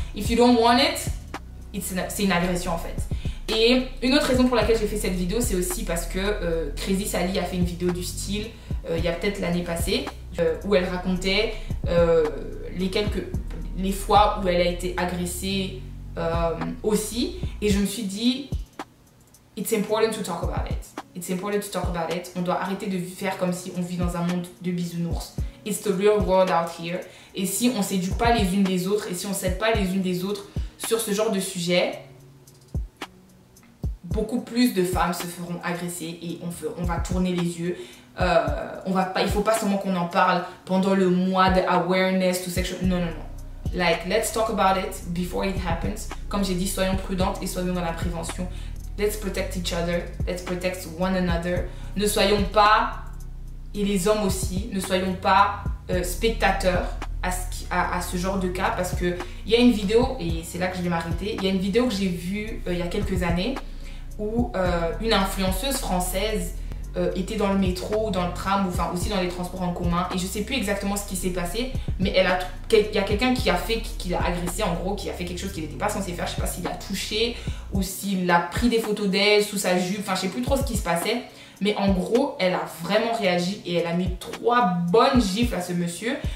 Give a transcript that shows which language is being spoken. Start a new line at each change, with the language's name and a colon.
English: If you don't want it,
French: c'est une agression, en fait. Et une autre raison pour laquelle j'ai fait cette vidéo, c'est aussi parce que Crazy Sally a fait une vidéo du style il y a peut-être l'année passée où elle racontait les fois où elle a été agressée aussi. Et je me suis dit,
English: it's important to talk about it. It's important to talk about it.
French: On doit arrêter de faire comme si on vit dans un monde de bisounours.
English: It's the real world out here.
French: Et si on ne s'éduque pas les unes des autres et si on ne s'aide pas les unes des autres sur ce genre de sujet, beaucoup plus de femmes se feront agresser et on va tourner les yeux. Il ne faut pas seulement qu'on en parle pendant le mois de
English: awareness to sexual...
French: Non, non, non.
English: Like, let's talk about it before it happens.
French: Comme j'ai dit, soyons prudentes et soyons dans la prévention.
English: Let's protect each other. Let's protect one another.
French: Ne soyons pas, et les hommes aussi, ne soyons pas spectateurs à ce genre de cas. Parce qu'il y a une vidéo, et c'est là que je vais m'arrêter, il y a une vidéo que j'ai vue il y a quelques années où une influenceuse française était dans le métro, dans le tram, ou enfin aussi dans les transports en commun, et je sais plus exactement ce qui s'est passé, mais il y a quelqu'un qui l'a agressée, en gros, qui a fait quelque chose qu'il n'était pas censé faire. Je sais pas s'il l'a touché ou s'il a pris des photos d'elle sous sa jupe, enfin je sais plus trop ce qui se passait, mais en gros elle a vraiment réagi et elle a mis 3 bonnes gifles à ce monsieur.